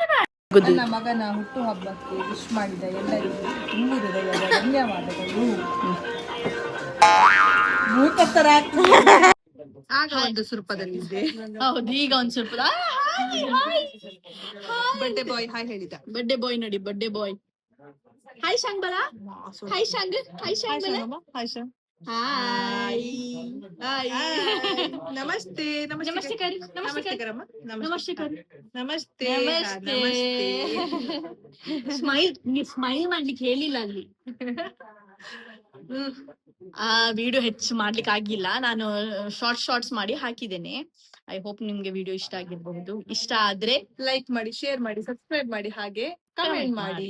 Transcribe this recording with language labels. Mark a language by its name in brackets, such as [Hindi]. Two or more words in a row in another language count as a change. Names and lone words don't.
[Kannada] ನನ್ನ ಮಗನ ಹುಟ್ಟು ಹಬ್ಬಕ್ಕೆ ವಿಶ್ ಮಾಡಿದ ಎಲ್ಲರಿಗೂ ತುಂಬು ಹೃದಯದ ಧನ್ಯವಾದಗಳು. ಭೂತತ್ತರ ಆಗ ಒಂದು ಸ್ವರೂಪದಲ್ಲಿದ್ದೆ. ಹೌದು ಈಗ ಒಂದ್ ಸ್ವಲ್ಪ [English] birthday boy [Kannada] ಹಾಯ್ ಹೇಳಿದ. [English] birthday boy [Kannada] ನೋಡಿ [English] birthday boy. [Kannada] ಹಾಯ್ ಶಾಂಗ್ ಬಲ ಹಾಯ್ ಶಾಂಗ್ ಬಲ ಹಾಯ್ ಶಾಂಗ್ ಹಾಯ್ ನಮಸ್ತೆ ನಮಸ್ತೆ ಕರಿ ನಮಸ್ತೆ ಕರಮ್ಮ ನಮಸ್ತೆ ಕರಿ ನಮಸ್ತೆ ಸ್ಮೈಲ್ ಮಾಡ್ಲಿಕ್ಕೆ ಹೇಳಿಲ್ಲ ಅಲ್ಲಿ. ಆ ವಿಡಿಯೋ ಹೆಚ್ಚು ಮಾಡ್ಲಿಕ್ಕೆ ಆಗಿಲ್ಲ. ನಾನು ಶಾರ್ಟ್ಸ್ ಮಾಡಿ ಹಾಕಿದ್ದೇನೆ. [English] I hope [Kannada] ನಿಮ್ಗೆ ವಿಡಿಯೋ ಇಷ್ಟ ಆಗಿರಬಹುದು. ಇಷ್ಟ ಆದ್ರೆ ಲೈಕ್ ಮಾಡಿ, ಶೇರ್ ಮಾಡಿ, ಸಬ್ಸ್ಕ್ರೈಬ್ ಮಾಡಿ, ಹಾಗೆ ಕಮೆಂಟ್ ಮಾಡಿ.